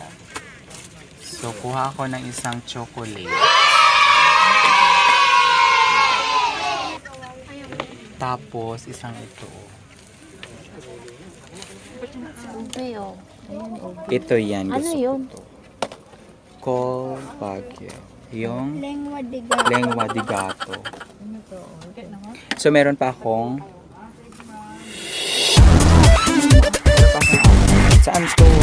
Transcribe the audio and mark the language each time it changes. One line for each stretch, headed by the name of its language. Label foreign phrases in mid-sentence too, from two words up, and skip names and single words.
Filipino: So, kuha ako ng isang chocolate. Tapos, isang ito. Ube, oh. Ayun, ube. Ito yan. Ano Gusto yun? ko to. Col Baguio. Yung Lengua de gato. lengua de gato. Ano to? So, meron pa akong... Saan to?